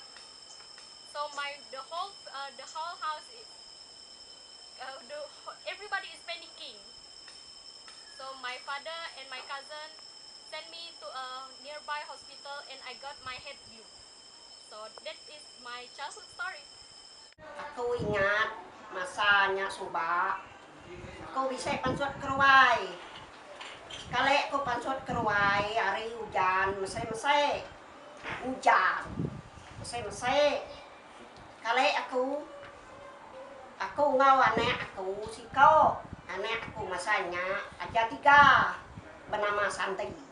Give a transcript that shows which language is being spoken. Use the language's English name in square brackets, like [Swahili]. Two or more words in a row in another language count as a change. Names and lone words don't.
[English] So the whole house is everybody is panicking. So my father and my cousin sent me to a nearby hospital and I got my head blew. So that is my childhood story. [Iban] Aku ingat masanya suba. Aku bisa pansut keruai. Kali aku pansut keruai hari hujan, mesai hujan, mesai. Kali aku ngau anak aku siko, anak aku masanya aja 3 bernama Santi.